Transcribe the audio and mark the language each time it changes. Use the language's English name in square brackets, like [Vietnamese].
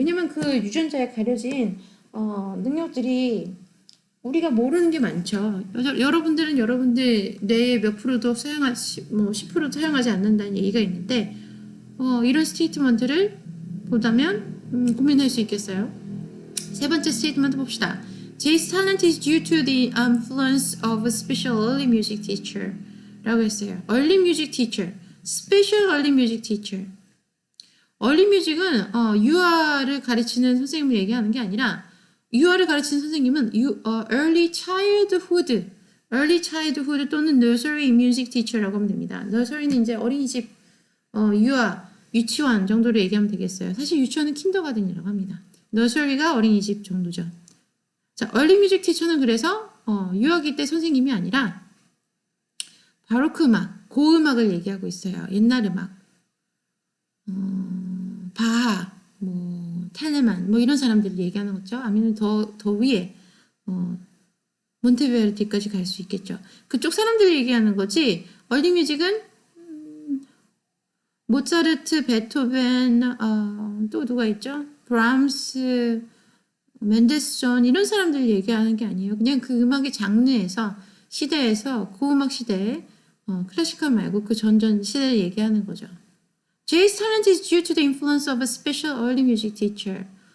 [Korean] 왜냐면 그 유전자에 가려진 능력들이 우리가 모르는 게 많죠. 여러분들은 여러분들 뇌의 몇 프로도 사용하지, 뭐 10%도 사용하지 않는다는 얘기가 있는데, 이런 스테이트먼트를 보다면, 고민할 수 있겠어요. 세 번째 스테이트먼트 봅시다. [English] Jay's talent is due to the influence of a special early music teacher. [Korean] 라고 했어요. [English] early music teacher, special early music teacher. [Korean] early music은, 유아를 가르치는 선생님을 얘기하는 게 아니라, 유아를 가르치는 선생님은 [English] early childhood [Korean] 또는 [English] nursery music teacher [Korean] 라고 하면 됩니다. nursery는 이제 어린이집, 유아, 유치원 정도로 얘기하면 되겠어요. 사실 유치원은 킨더가든이라고 합니다. nursery가 어린이집 정도죠. 자, [English] early music teacher [Korean] 는 그래서 유아기 때 선생님이 아니라 바로크 음악, 고음악을 얘기하고 있어요. 옛날 음악, 바하, 텔레만 이런 사람들을 얘기하는 거죠. 아니면 더 위에 몬테베르디까지 갈 수 있겠죠. 그쪽 사람들을 얘기하는 거지. 얼리뮤직은 모차르트, 베토벤, 또 누가 있죠? 브람스, 멘델스존 이런 사람들을 얘기하는 게 아니에요. 그냥 그 음악의 장르에서 시대에서 고음악 시대에 클래시컬 말고 그 전전 시대를 얘기하는 거죠. [English] Jay's talent is due to the influence of a special early music teacher.